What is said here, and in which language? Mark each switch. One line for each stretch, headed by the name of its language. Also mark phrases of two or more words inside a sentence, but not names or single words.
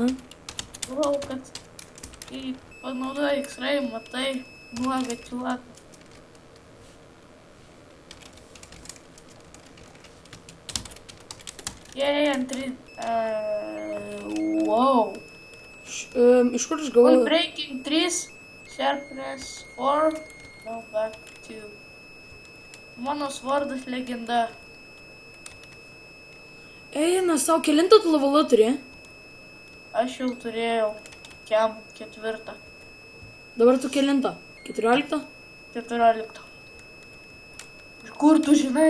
Lithuanian: Galvojau, kad kai panaudoji X-ray, matai nuogą čiulaką. Antri... Wow. Iš kur aš gavau?
English: Breaking 3, Sharpness 4, go back 2.
Lithuanian: Mano svardas legenda. Eina savo, kelintą tu levelą turi? Aš jau turėjau kiam 4. Dabar tu kelintą? 14? 14. Iš kur tu žinai?